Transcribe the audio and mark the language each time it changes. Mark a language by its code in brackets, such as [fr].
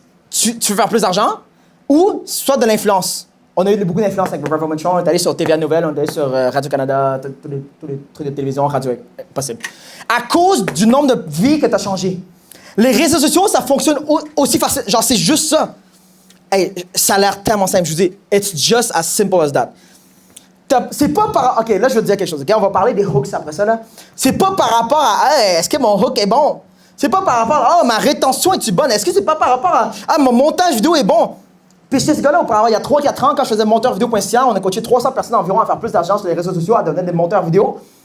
[fr] Tu veux faire plus d'argent ou soit de l'influence. On a eu beaucoup d'influence avec Revival Control, on est allé sur TVA Nouvelles, on est allé sur Radio-Canada, tous les trucs de télévision, radio, possible. À cause du nombre de vies que tu as changé. Les réseaux sociaux, ça fonctionne aussi facile. Genre, c'est juste ça. Hey, ça a l'air tellement simple. Je vous dis, [en] it's just as simple as that. [fr] C'est pas par... OK, là, je vais te dire quelque chose. OK, on va parler des hooks après ça, là. C'est pas par rapport à... Hey, est-ce que mon hook est bon? C'est pas par rapport à... Oh, ma rétention est-tu bonne? Est-ce que c'est pas par rapport à... Ah, mon montage vidéo est bon? Puis chez ce gars-là, auparavant, il y a 3-4 ans, quand je faisais monteur vidéo.ca, on a coaché 300 personnes environ à faire plus d'argent sur les réseaux sociaux, à devenir des monteurs vidéo.